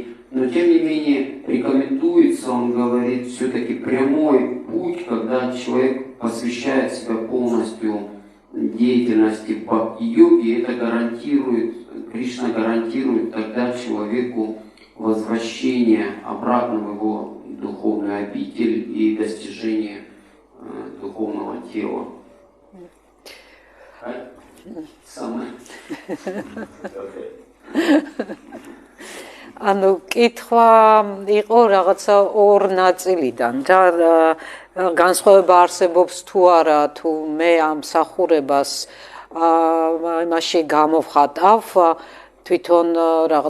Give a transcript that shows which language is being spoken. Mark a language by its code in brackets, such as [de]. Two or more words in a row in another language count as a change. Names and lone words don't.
[ru] Но тем не менее рекомендуется, он говорит, все-таки прямой путь, когда человек посвящает себя полностью деятельности в бхакти-йоге, это гарантирует, Кришна гарантирует тогда человеку возвращение обратно в его духовную обитель и достижение духовного тела. Самое. [ka] კითხვა იყო რაღაცა ორ ნაწილიდან. განსხვავება არსებობს თუ არა, თუ მე ამ მსახურებას მაშინ გამოვხატავ თვითონ რაღაც